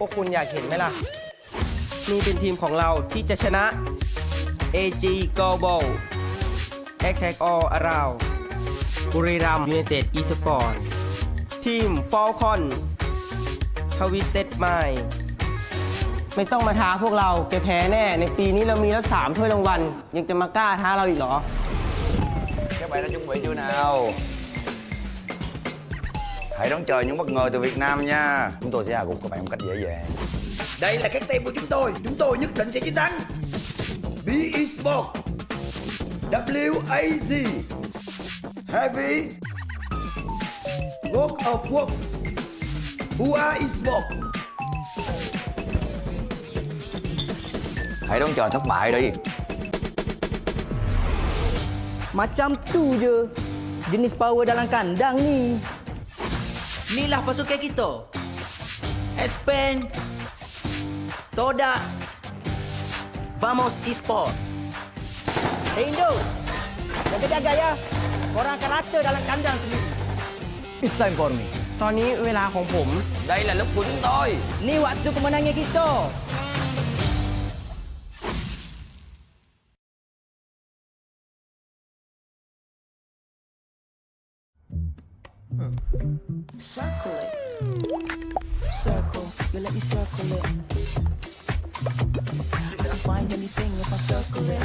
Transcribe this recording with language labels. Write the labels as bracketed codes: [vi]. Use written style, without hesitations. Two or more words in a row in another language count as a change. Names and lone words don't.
[th] กคุณอยากเห็นไหมล่ะ นี่เป็นทีมของเราที่จะชนะ AG Global Attack All Around บุรีรัมย์ยูไนเต็ดอีสปอร์ตทีม Falcon Twisted Mind ไม่ต้องมาท้าพวกเราแกแพ้แน่ ในปีนี้เรามีแล้ว3ถ้วยรางวัลยังจะมากล้าท้าเราอีกเหรอ [vi] Các bạn đã chuẩn bị chưa nào? Hãy đón chờ những bất ngờ từ Việt Nam nha. Chúng tôi sẽ hạ gục các bạn một cách dễ dàng. Đây là cái team của chúng tôi nhất định sẽ chiến thắng. B Esports, WAZ, Heavy, God of War, Hua Esports. Hãy đón chờ thất bại đi. [ms] Macam tu je jenis power dalam kandang ni. Inilah pasukan kita. Expand, Toda, Vamos Esports. Hey Indo, jaga-jaga ya. Korang akan rata dalam kandang sendiri. [en] It's time for me. [th] ตอนนี้เวลาของผม [vi] Đây là lúc của chúng tôi. [ms] Ni waktu kemenangan kita. [en] Circle it. Circle, you let me circle it. I can find anything if I circle it.